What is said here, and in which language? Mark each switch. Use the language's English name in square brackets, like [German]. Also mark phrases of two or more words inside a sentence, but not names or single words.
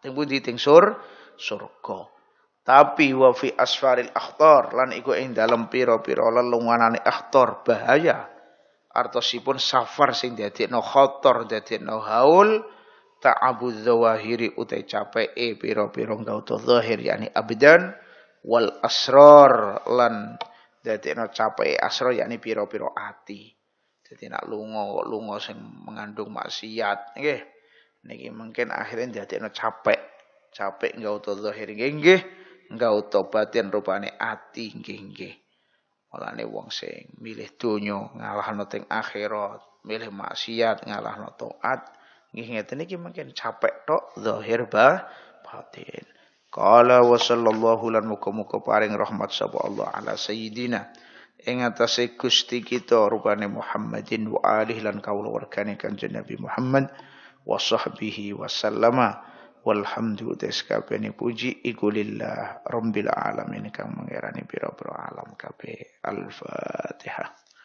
[Javanese] Teng pundi teng surga. Tapi [Arabic] wa fi asfaril akhtar [Javanese] lan iku ing dalem pira-pira lelunganane akhtar bahaya. Artosipun safar sing ndadekno khatar, ndadekno haul, [Arabic] ta'abudz zawahiri [Javanese] utai capeke pira-pira gauta zahir yani [Arabic] abdan wal asrar [Javanese] lan dadekno capeke asra yakni pira-pira ati. Dadi nek lunga sing mengandung maksiat nggih. Niki mungkin akhirnya dadekno capek gauta zahir nggih, gauta batin rupane ati nggih. Mulane wong sing milih donya ngalahno teng akhirat, milih maksiat ngalahno taat, nggih ngeten iki mungkin capek tok zahir batin. [Arabic] Qala wa sallallahu [Javanese] lan muga-muga paring rahmat sapa Allah [Arabic] ala sayyidina [Javanese] ing atase Gusti kita rupane Muhammadin [Arabic] wa alihi [Javanese] lan kaula wargane Kanjeng Nabi Muhammad [Arabic] wa sahbihi wa sallama Walhamdu [Javanese] tes kabehane puji iku [Arabic] lillah rabbil alamin [Javanese] kang mangerani pira-pira alam kabeh. [Arabic] Al-Fatihah.